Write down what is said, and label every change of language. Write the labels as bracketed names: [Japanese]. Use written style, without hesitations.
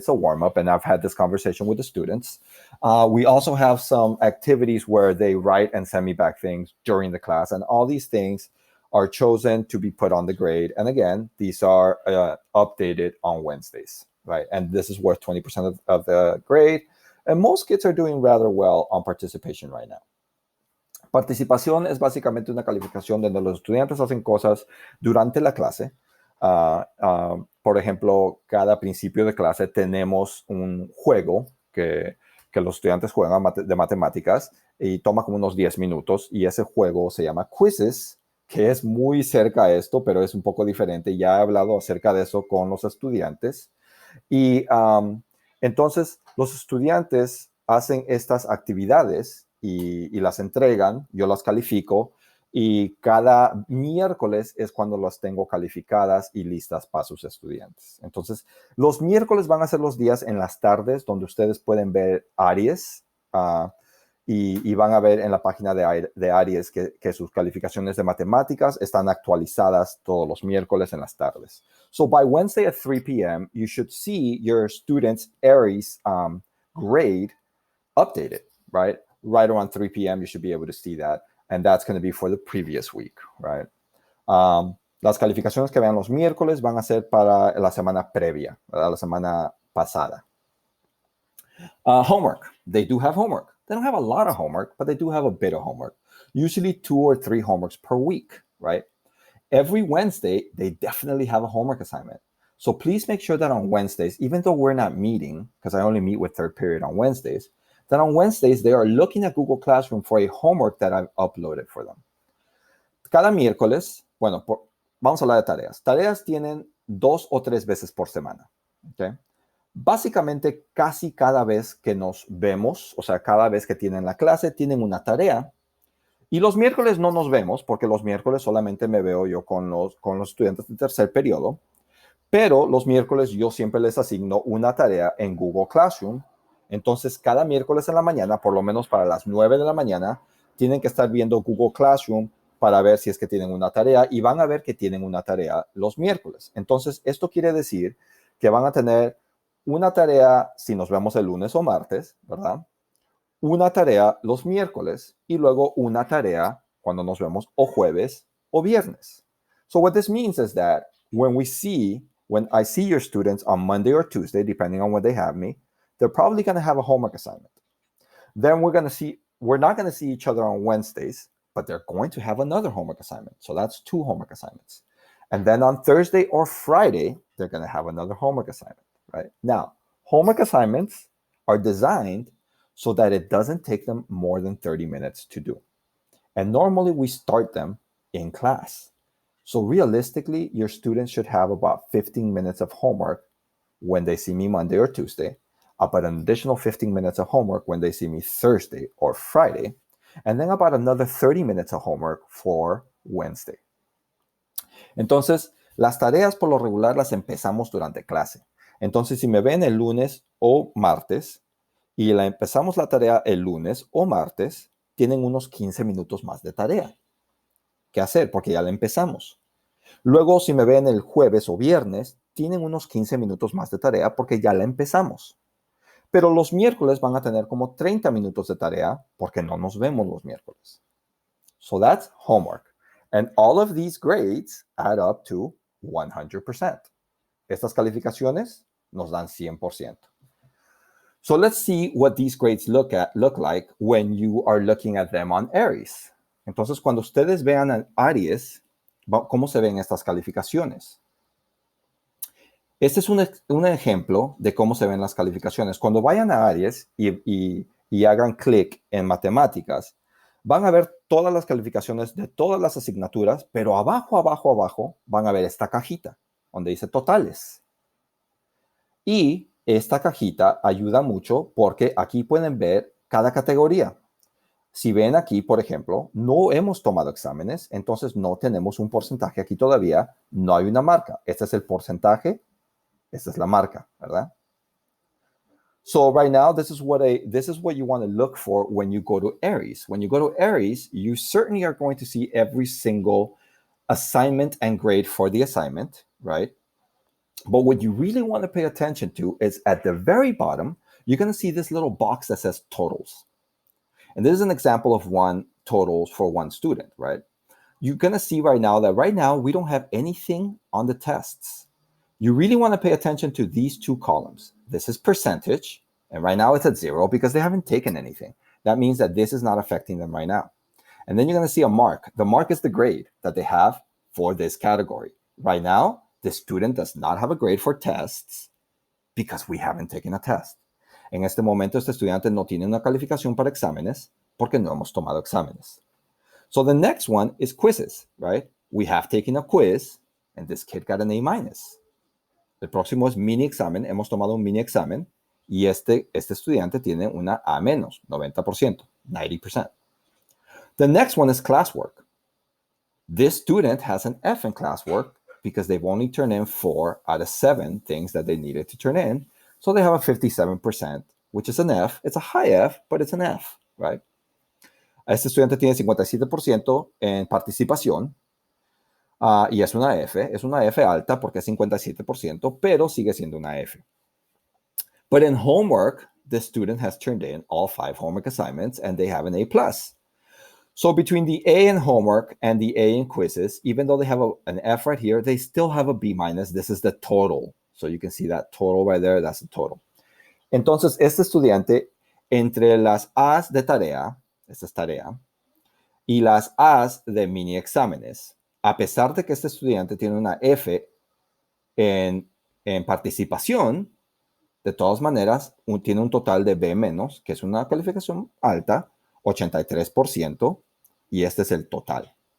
[English] It's a warm-up, and I've had this conversation with the students. We also have some activities where they write and send me back things during the class, and all these things are chosen to be put on the grade. And again, these are updated on Wednesdays, right? And this is worth 20% of the grade, and most kids are doing rather well on participation right now. [Spanish] Participación es básicamente una calificación donde los estudiantes hacen cosas durante la clase Por ejemplo, cada principio de clase tenemos un juego que los estudiantes juegan de matemáticas y toma como unos 10 minutos y ese juego se llama Quizzes, que es muy cerca a esto, pero es un poco diferente. Ya he hablado acerca de eso con los estudiantes. Y entonces los estudiantes hacen estas actividades y las entregan, yo las califico y cada miércoles es cuando las tengo calificadas y listas para sus estudiantes. Entonces, los miércoles van a ser los días en las tardes donde ustedes pueden ver Aries y van a ver en la página de Aries que sus calificaciones de matemáticas están actualizadas todos los miércoles en las tardes. [English] So by Wednesday at 3 p.m., you should see your students' Aries grade updated, right? Right around 3 p.m., you should be able to see that. And that's going to be for the previous week, right? [Spanish] Las calificaciones que vean los miércoles van a ser para la semana previa, ¿verdad? La semana pasada. [English] Homework. They do have homework. They don't have a lot of homework, but they do have a bit of homework. Usually 2 or 3 homeworks per week, right? Every Wednesday, they definitely have a homework assignment. So please make sure that on Wednesdays, even though we're not meeting, because I only meet with third period on Wednesdays, that on Wednesdays, they are looking at Google Classroom for a homework that I've uploaded for them. [Spanish] Cada miércoles, bueno, vamos a hablar de tareas. Tareas tienen 2 o 3 veces por semana, ¿ok? Básicamente, casi cada vez que nos vemos, o sea, cada vez que tienen la clase, tienen una tarea. Y los miércoles no nos vemos, porque los miércoles solamente me veo yo con los estudiantes de tercer periodo. Pero los miércoles yo siempre les asigno una tarea en Google Classroom. Entonces, cada miércoles en la mañana, por lo menos para las 9 de la mañana, tienen que estar viendo Google Classroom para ver si es que tienen una tarea y van a ver que tienen una tarea los miércoles. Entonces, esto quiere decir que van a tener una tarea si nos vemos el lunes o martes, ¿verdad? Una tarea los miércoles y luego una tarea cuando nos vemos o jueves o viernes. [English] So what this means is that when I see your students on Monday or Tuesday, depending on when they have me, they're probably going to have a homework assignment. Then we're not going to see each other on Wednesdays, but they're going to have another homework assignment. So that's 2 homework assignments. And then on Thursday or Friday, they're going to have another homework assignment, right? Now, homework assignments are designed so that it doesn't take them more than 30 minutes to do. And normally we start them in class. So realistically, your students should have about 15 minutes of homework when they see me Monday or Tuesday, about an additional 15 minutes of homework when they see me Thursday or Friday, and then about another 30 minutes of homework for Wednesday. [Spanish] Entonces, las tareas por lo regular las empezamos durante clase. Entonces, si me ven el lunes o martes y empezamos la tarea el lunes o martes, tienen unos 15 minutos más de tarea que hacer porque ya la empezamos. Luego, si me ven el jueves o viernes, tienen unos 15 minutos más de tarea porque ya la empezamos. Pero los miércoles van a tener como 30 minutos de tarea porque no nos vemos los miércoles. [English] So that's homework. And all of these grades add up to 100%. [Spanish] Estas calificaciones nos dan 100%. [English] So let's see what these grades look like when you are looking at them on Aries. [Spanish] Entonces, cuando ustedes vean a Aries, ¿cómo se ven estas calificaciones? Este es un ejemplo de cómo se ven las calificaciones. Cuando vayan a Aries y hagan clic en matemáticas, van a ver todas las calificaciones de todas las asignaturas, pero abajo van a ver esta cajita donde dice totales. Y esta cajita ayuda mucho porque aquí pueden ver cada categoría. Si ven aquí, por ejemplo, no hemos tomado exámenes, entonces no tenemos un porcentaje aquí todavía, no hay una marca. Este es el porcentaje, esta es la marca, ¿verdad? [English] So right now, this is what you want to look for when you go to Aries. When you go to Aries, you certainly are going to see every single assignment and grade for the assignment, right? But what you really want to pay attention to is at the very bottom, you're going to see this little box that says totals. And this is an example of one totals for one student, right? You're going to see right now we don't have anything on the tests. You really want to pay attention to these 2 columns. This is percentage, and right now it's at 0 because they haven't taken anything. That means that this is not affecting them right now. And then you're going to see a mark. The mark is the grade that they have for this category. Right now, the student does not have a grade for tests because we haven't taken a test. [Spanish] En este momento, este estudiante no tiene una calificación para exámenes porque no hemos tomado exámenes. [English] So the next one is quizzes, right? We have taken a quiz, and this kid got an A-. [Spanish] El próximo es mini examen. Hemos tomado un mini examen y este estudiante tiene una A-, 90%, 90%. [English] The next one is classwork. This student has an F in classwork because they've only turned in 4 out of 7 things that they needed to turn in. So they have a 57%, which is an F. It's a high F, but it's an F, right? [Spanish] Este estudiante tiene 57% en participación y es una F alta porque es 57%, pero sigue siendo una F. [English] But in homework, the student has turned in all 5 homework assignments and they have an A+. So between the A in homework and the A in quizzes, even though they have an F right here, they still have a B-. This is the total. So you can see that total right there, that's the total. [Spanish] Entonces, este estudiante, entre las A's de tarea, esta es tarea, y las A's de mini exámenes, a pesar de que este estudiante tiene una F en participación, de todas maneras, tiene un total de B-, que es una calificación alta, 83%, y este es el total.